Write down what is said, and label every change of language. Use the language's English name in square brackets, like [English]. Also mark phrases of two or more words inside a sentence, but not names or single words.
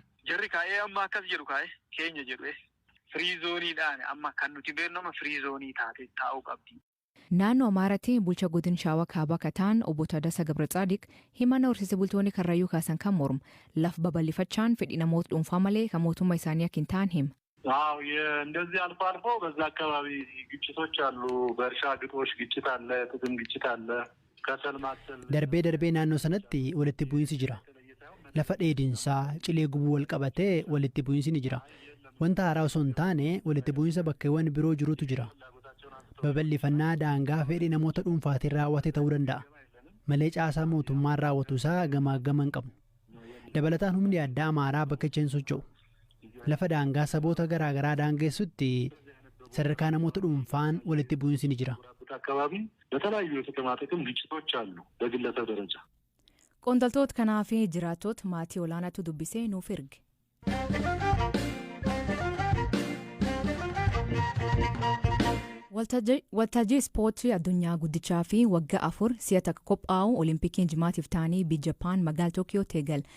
[Oromo] Jarri kaa'ee amma akkas jedhu kaa'ee keenya jedhu firii zooniidhaan amma kan nuti beeknu firii zoonii taatee taa'uu qabdi. Naannoo Amaaratti bulcha godin Shaawaa Kaabaa Kataan obbo Taddasaa Gabra-Tsaadiq himannaa horsiise bultoonni Karrayyuu kaasan kan mormu laf babal'ifachaan fedhii namoota dhuunfaa malee kan mootummaa isaanii akka hin taane hima. [Amharic] እንደዚህ አልፎ አልፎ በዛ አካባቢ ግጭቶች አሉ። በእርሻ ግጦሽ ግጭት አለ፣ ጥቅም ግጭት አለ። ከሰል ማሰል [Oromo] darbee naannoo sanatti walitti bu'iinsi jira. Lafa dheedinsaa cilee gubuu wal qabatee walitti bu'iinsi ni jira. Wanta haaraa osoo hin taane walitti bu'iinsa bakkeewwan biroo jirutu jira. Babal'ifannaa daangaa fedhii namoota dhuunfaatiin raawwate ta'uu danda'a. Malee caasaa mootummaan raawwatu isaa gamaagama hin qabu. Dabalataan humni addaa Amaaraa bakka itti socho'u. Lafa daangaa saboota garaagaraa daangessutti sadarkaa namoota dhuunfaan walitti bu'iinsi ni jira. [Amharic] በተለያዩ የከተማ ጥቅም ግጭቶች አሉ በግለሰብ ደረጃ። [Oromo] Qondaaltota kanaa fi jiraattota maatii olaanaatu dubbisee nuuf erge. Waltajjii ispoortii addunyaa guddichaa fi waggaa 4 si'a takka qophaa'u Olimpikiin jimaatiif ta'anii biyya Jaapaan magaalaa Tookiyooti eegal.